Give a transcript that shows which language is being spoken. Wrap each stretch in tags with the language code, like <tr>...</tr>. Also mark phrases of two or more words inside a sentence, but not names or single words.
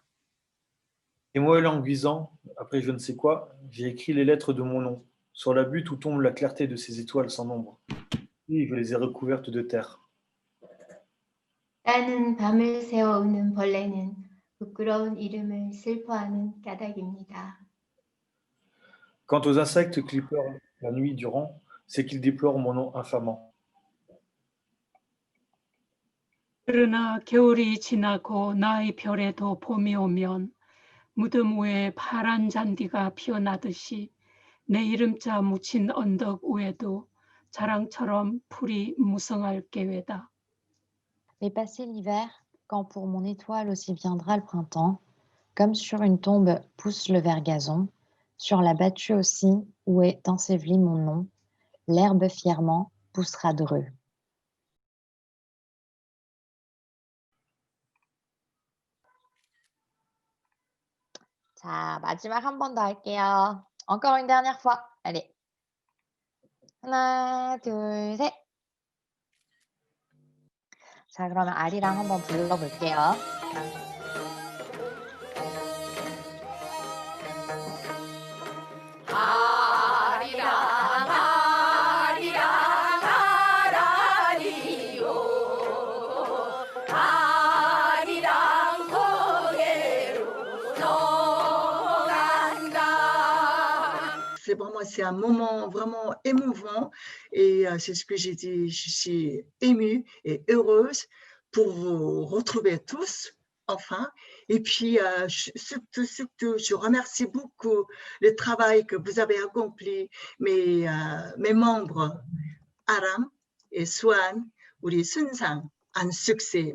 <fr>Émois languissant, après je ne sais quoi, j'ai écrit les lettres de mon nom, sur la butte où tombe la clarté de ces étoiles sans nombre. Et je les ai recouvertes de terre.</fr> <ko>나는 밤을 새워 우는 벌레는 부끄러운 이름을 슬퍼하는 까닭입니다.</ko> <fr>Quant aux insectes qui pleurent la nuit durant, c'est qu'ils déplorent mon nom infamant.</fr> <ko>그러나 겨울이 지나고 나의 별에도 봄이 오면 무덤 위에 파란 잔디가 피어나듯이 내 이름자 묻힌 언덕 위에도 자랑처럼 풀이 무성할 계획이다.</ko> <fr>Mais passer l'hiver, quand pour mon étoile aussi viendra le printemps, comme sur une tombe pousse le vert gazon, sur la battue aussi où est enseveli mon nom, l'herbe fièrement poussera dreux.</fr> <ko>자, 마지막 한 번 더 할게요.</ko> <fr>Encore une dernière fois. Allez.</fr> <ko>하나, 둘, 셋. 자, 그러면 아리랑 한번 불러볼게요. 아리랑 아리랑 아라리요 아리랑 고개로 넘어간다.</ko> <fr>C'est un moment vraiment émouvant et c'est ce que j'ai dit, je suis émue et heureuse pour vous retrouver tous, enfin. Et puis, surtout, je remercie beaucoup le travail que vous avez accompli, mes membres, Aram et Swan, ou les Sunsang, un succès.</fr>